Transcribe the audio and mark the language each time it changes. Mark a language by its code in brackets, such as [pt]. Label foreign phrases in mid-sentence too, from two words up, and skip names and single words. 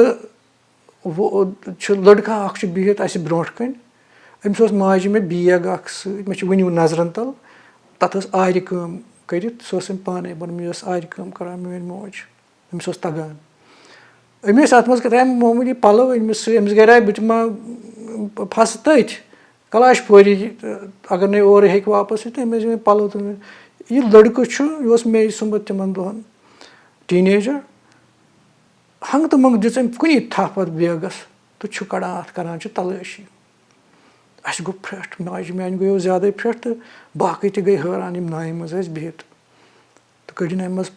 [ks] منٛگہٕ چھُ لٔڑکہٕ اَکھ چھُ بِہِتھ اَسہِ برونٛٹھ کَنۍ أمِس اوس ماجہِ مےٚ بیگ اَکھ سۭتۍ مےٚ چھِ وٕنیُو نظرَن تَل تَتھ ٲس آرِ کٲم کٔرِتھ سۄ ٲس أمۍ پانَے بَنٲومٕژ یہِ ٲس آرِ کٲم کَران میٛٲنۍ موج أمِس اوس تَگان أمۍ ٲسۍ اَتھ منٛز کیٛاتھام معموٗلی پَلو أنۍمٕتۍ سۭتۍ أمِس گَرے بہٕ تہِ ما پھَسہٕ تٔتھۍ کلاش پوری اگر نَے اورٕ ہیٚکہِ واپَس یِتھ أمۍ ٲسۍ مےٚ پَلو تُلمٕتۍ یہِ لٔڑکہٕ چھُ یہِ اوس مے سُنٛمبُت تِمَن دۄہَن ٹیٖنیجَر ہنٛگتہٕ منٛگہٕ دِژ أمۍ کُنی تھَپھ اَتھ بیگَس تہٕ چھُ کَڑان اَتھ کَران چھِ تلٲشی اَسہِ گوٚو پھرٛٹھ ماجہِ میٛانہِ گٔیو زیادَے پھرٛٹھ تہٕ باقٕے تہِ گٔے حٲران یِم نایہِ منٛز ٲسۍ بِہِتھ تہٕ کٔڑِن اَمہِ منٛز